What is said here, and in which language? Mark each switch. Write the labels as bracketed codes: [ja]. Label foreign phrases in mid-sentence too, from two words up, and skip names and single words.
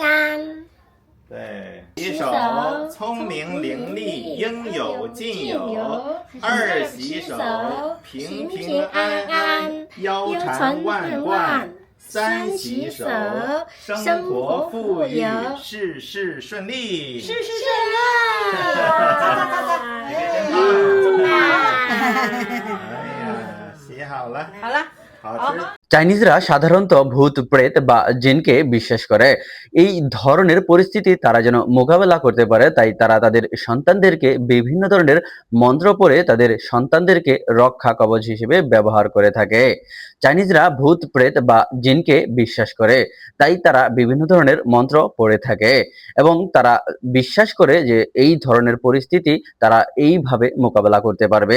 [zh] 对，洗手聪明伶俐，应有尽有；二洗手平平安安，腰缠万贯；三洗手生活富裕，事事顺利。事事顺利。哎呀，洗好了，好了。好吃。 [bn] চাইনিজরা সাধারণত ভূত প্রেত বা জিনকে বিশ্বাস করে। এই ধরনের পরিস্থিতি তারা যেন মোকাবেলা করতে পারে, তাই তারা তাদের সন্তানদেরকে বিভিন্ন ধরনের মন্ত্র পড়ে তাদের সন্তানদেরকে রক্ষা কবচ হিসেবে ব্যবহার করে থাকে। চাইনিজরা ভূত প্রেত বা জিনকে বিশ্বাস করে, তাই তারা বিভিন্ন ধরনের মন্ত্র পড়ে থাকে এবং তারা বিশ্বাস করে যে এই ধরনের পরিস্থিতি তারা এইভাবে মোকাবেলা করতে পারবে।